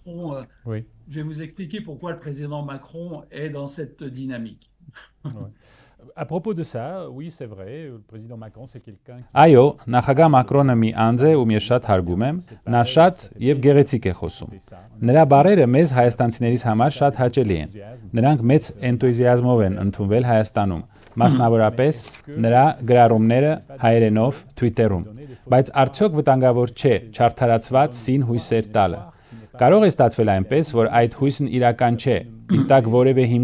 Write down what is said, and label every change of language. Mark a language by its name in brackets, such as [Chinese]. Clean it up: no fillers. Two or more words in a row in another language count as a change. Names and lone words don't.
[French] Je vais vous expliquer pourquoi le président Macron est dans cette dynamique. À propos de ça, oui, c'est vrai, le président Macron c'est quelqu'un qui [Armenian] Այո, նախագահ Մակրոնը մի անձ է, ում ես շատ հարգում եմ, նա շատ եւ գեղեցիկ է խոսում։ Նրա բառերը մեզ հայաստանցիներից համար շատ հաճելի են։ Նրանք մեծ էնտուզիազմով են ընդունվել Հայաստանում, մասնավորապես նրա գրառումները հայերենով Twitter-ում։ Բայց արդյոք վտանգավոր չէ չարթարացված սին հույսեր տալը։ Կարող է ստացվել այնպես, որ այդ հույսն իրական չէ, իր տակ որևէ հիմք